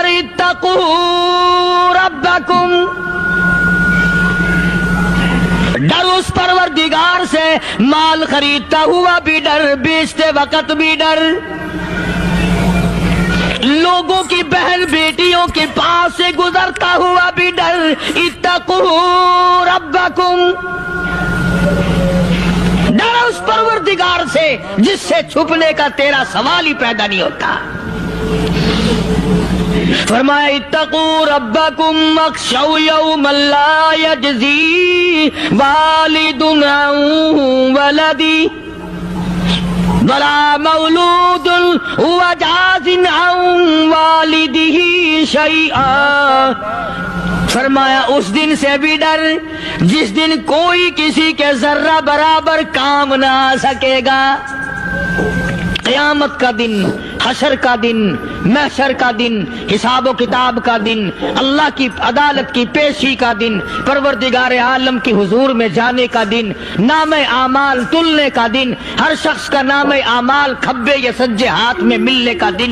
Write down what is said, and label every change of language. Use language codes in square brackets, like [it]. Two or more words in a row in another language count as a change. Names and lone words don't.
[ar] اتقوا ربکم, [ur] ڈر اس پروردگار سے، مال خریدتا ہوا بھی ڈر، بیچتے وقت بھی ڈر، لوگوں کی بہن بیٹیوں کے پاس سے گزرتا ہوا بھی ڈر. [ar] اتقوا ربکم, [ur] ڈر اس پروردگار سے جس سے چھپنے کا تیرا سوال ہی پیدا نہیں ہوتا. [ar] फरमाया اتقوا ربکم اخشوا یوما لا یجزی والد عن ولده, ولا مولود هو جاز عن والده شیئا، [ur] فرمایا اس دن سے بھی ڈر جس دن کوئی کسی کے ذرہ برابر کام نہ آ سکے گا۔ قیامت کا دن، حشر کا دن، محشر کا دن، حساب و کتاب کا دن، اللہ کی عدالت کی پیشی کا دن، پروردگار عالم کی حضور میں جانے کا دن، نام اعمال تلنے کا دن، ہر شخص کا نام اعمال کھبے یا سجے ہاتھ میں ملنے کا دن۔